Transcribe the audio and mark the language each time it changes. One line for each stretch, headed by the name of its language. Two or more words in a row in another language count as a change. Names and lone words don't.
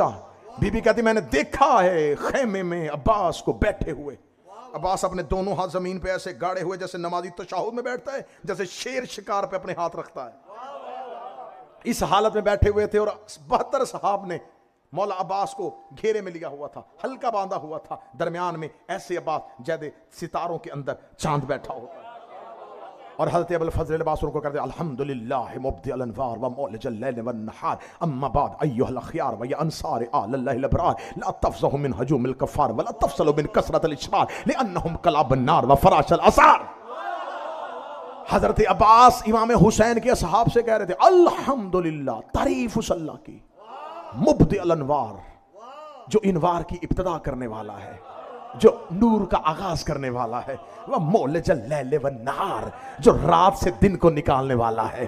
Hindi: बीबी कहती मैंने देखा है खेमे में अब्बास को बैठे हुए, अब्बास अपने दोनों हाथ जमीन पे ऐसे गाड़े हुए जैसे नमाजी तशहुद में बैठता है, जैसे शेर शिकार पे अपने हाथ रखता है। इस हालत में बैठे हुए थे, और 72 सहाब ने मौला अब्बास को घेरे में लिया हुआ था, हल्का बांधा हुआ था, दरमियान में ऐसे अब्बास जैसे सितारों के अंदर चांद बैठा होता है। और हज़रत अबुल फज़ल अब्बास उनको करते
Arabic: الحمد لله مبدع الأنوار و مولج الليل والنهار أما بعد أيها الأخيار و يا أنصار آل الله الأبرار لا تفزعوا من هجوم الكفار و لا تفشلوا من كثرة الأشرار لأنهم كلاب النار و فراش الأسرار.
Hindi: हज़रत अब्बास इमाम हुसैन के असहाब से कह रहे थे अल्हम्दुलिल्लाह, तारीफ उस अल्लाह की,
Arabic: مبدع الأنوار,
Hindi: जो इनवार की इब्तिदा करने वाला है, जो नूर का आगाज करने वाला है, वह
Arabic: مولج الليل والنهار,
Hindi: जो रात से दिन को निकालने वाला है।